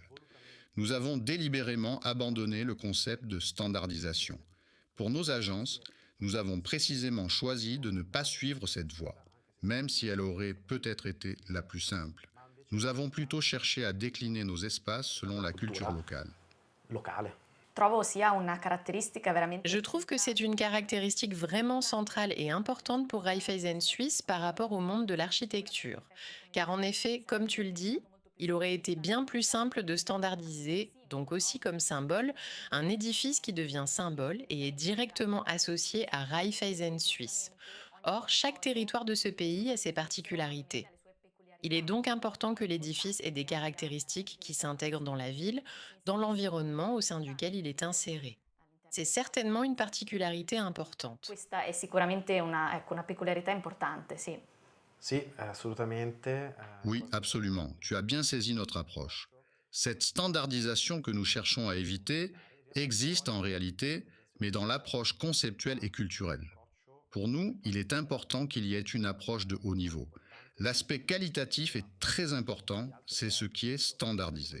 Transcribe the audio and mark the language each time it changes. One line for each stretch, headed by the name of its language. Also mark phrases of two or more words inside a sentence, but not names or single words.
French: Nous avons délibérément abandonné le concept de standardisation. Pour nos agences, nous avons précisément choisi de ne pas suivre cette voie, même si elle aurait peut-être été la plus simple. Nous avons plutôt cherché à décliner nos espaces selon la culture locale. Locale.
Italian: Trovo sia una caratteristica veramente.
French: Je trouve que c'est une caractéristique vraiment centrale et importante pour Raiffeisen Suisse par rapport au monde de l'architecture. Car en effet, comme tu le dis, il aurait été bien plus simple de standardiser, donc aussi comme symbole, un édifice qui devient symbole et est directement associé à Raiffeisen Suisse. Or, chaque territoire de ce pays a ses particularités. Il est donc important que l'édifice ait des caractéristiques qui s'intègrent dans la ville, dans l'environnement au sein duquel il est inséré. C'est certainement une particularité importante.
Italian: Questa è sicuramente una, ecco, una peculiarità importante, sì. Sì, assolutamente.
French: Oui, absolument. Tu as bien saisi notre approche. Cette standardisation que nous cherchons à éviter existe en réalité, mais dans l'approche conceptuelle et culturelle. Pour nous, il est important qu'il y ait une approche de haut niveau. L'aspect qualitatif est très important, c'est ce qui est standardisé.